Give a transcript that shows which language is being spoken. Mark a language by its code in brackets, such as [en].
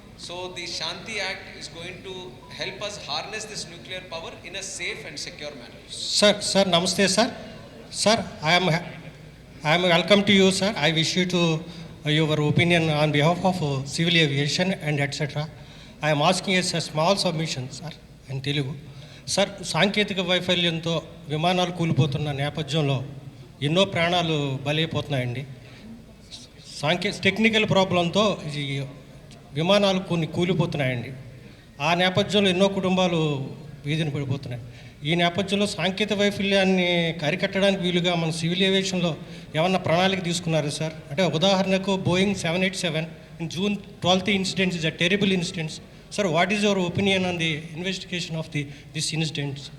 [en] So the Shanti Act is going to help us harness this nuclear power in a safe and secure manner. Sir, namaste, sir. Sir, I am welcome to you, sir. I wish you to your opinion on behalf of civil aviation and etc. I am asking a small submission, sir, in Telugu. [te] Sir సాంకేతిక వైఫల్యంతో విమానాలు కూలిపోతున్న నేపథ్యంలో ఎన్నో ప్రాణాలు బలైపోతున్నాయండి. Technical ప్రాబ్లంతో విమానాలు కొన్ని కూలిపోతున్నాయండి. ఆ నేపథ్యంలో ఎన్నో కుటుంబాలు వీధిని పడిపోతున్నాయి. ఈ నేపథ్యంలో సాంకేతిక వైఫల్యాన్ని అరికట్టడానికి వీలుగా మన సివిల్ ఏవియేషన్లో ఏమన్నా ప్రణాళిక తీసుకున్నారు సార్? అంటే ఉదాహరణకు [en] Boeing 787 in June 12th incident is a terrible incidents. Sir, what is your opinion on the investigation of this incident?